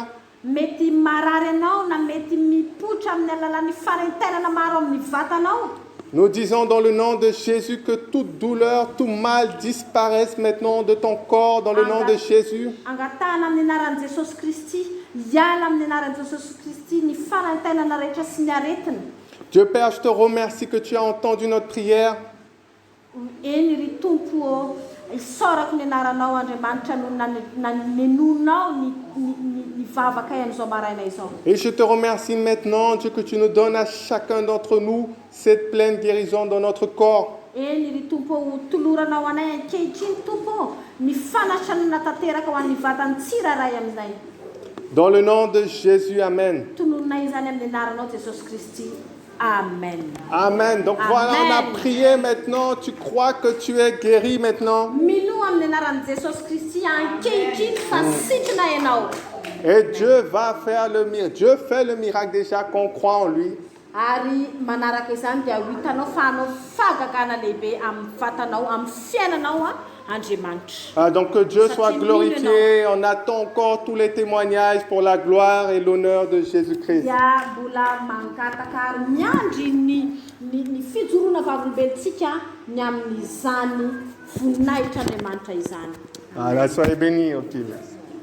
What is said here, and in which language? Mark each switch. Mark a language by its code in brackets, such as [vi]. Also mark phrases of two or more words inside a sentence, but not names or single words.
[mg] mety marary anao na mety mipotra amin'ny alalan'ny fanaintainana maro amin'ny vatanao. [fr] Nous disons dans le nom de Jésus que toute douleur, tout mal disparaisse maintenant de ton corps, dans le nom de Jésus. [mg] Angatahana amin'ny anaran'i Jesosy Kristy, hiala amin'ny anaran'i Jesosy Kristy ny fanaintainana rehetra sy ny aretina. [fr] Dieu Père, je te remercie que tu as entendu notre prière. [mg] Eny ry Tompo, isorako ny anaranao Andriamanitra no nanenonao ny vavaka amin'izao maraina izao. [fr] Et je te remercie maintenant, Dieu, que tu nous donnes à chacun d'entre nous cette pleine guérison dans notre corps. [mg] Eny ry Tompo, toloranao anay ankehitriny Tompo, ny fanasana tanteraka ho an'ny vatany tsiraray aminay. [fr] Dans le nom de Jésus, Amen. [mg] Tonononay izany amin'ny anaranao Jesosy Kristy. Amen. [fr] Amen. Donc voilà, on Amen. a prié maintenant. Tu crois que tu es guéri maintenant? [mg] Mino amin'ny anaran'i Jesosy Kristy ankehitriny fa sitrana ianao. [fr] Et Dieu va faire le miracle. Dieu fait le miracle déjà qu'on croit en lui. [mg] Ary manaraka izany dia ho hitanao fa hanao fahagagana lehibe amin'ny vatanao, amin'ny fiainanao Andriamanitra. [fr] Donc que Dieu soit glorifié. On attend encore tous les témoignages pour la gloire et l'honneur de Jésus-Christ. [mg] Dia mbola mangataka ary miandry ny fijoroana vavolombelontsika ny amin'izany voninahitran'Andriamanitra izany. [fr] Soyez bénis. Ok, merci.